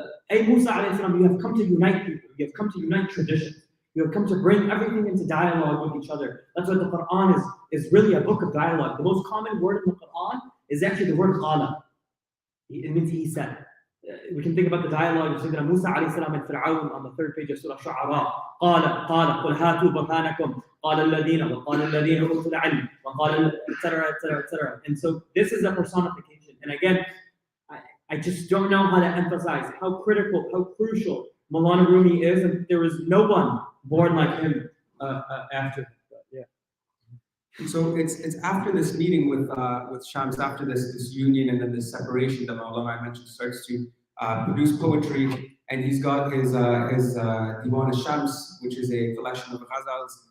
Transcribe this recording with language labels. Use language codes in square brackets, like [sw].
[en] Ay Musa alayhi salam, you have come to unite people. You have come to unite traditions. You have come to bring everything into dialogue with each other. That's why the Quran is really a book of dialogue. The most common word in the Quran is actually the word qala. It means he said. We can think about the dialogue of Sayyidina Musa alayhi salam and Fir'aun on the third page of Surah Shu'ara. [ar] قال قل هاتوا برهانكم قال الذين وقال الذين أوتوا العلم وقال etc. [en] etc. And so this is a personification. And again, I just don't know how to emphasize how critical, how crucial Maulana Rumi is, and there is no one born like him after. Yeah. And so it's after this meeting with Shams, after this union and then this separation that Maulana I mentioned starts to produce poetry, and he's got his Diwan al-Shams, which is a collection of ghazals.